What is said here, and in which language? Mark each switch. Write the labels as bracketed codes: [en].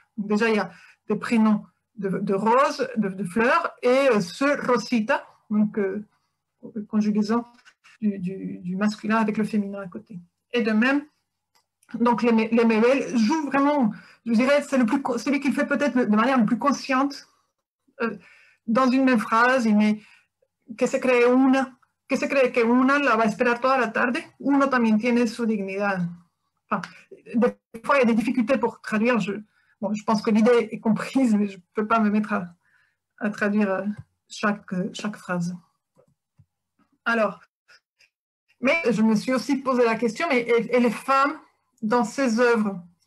[fr] Déjà, il y a des prénoms de roses, de fleurs, et ce Rosita, donc conjugaison du masculin avec le féminin à côté. Et de même, donc Lemebel joue vraiment, je dirais, c'est celui qui le fait peut-être de manière la plus consciente. Dans une même phrase, il met que [es] se cree que una la va a esperar toda la tarde, uno también tiene su dignidad. [fr] Enfin, des fois, il y a des difficultés pour traduire. Je pense que l'idée est comprise, mais je ne peux pas me mettre à traduire chaque phrase. Alors, mais je me suis aussi posé la question, et les femmes, dans ces œuvres,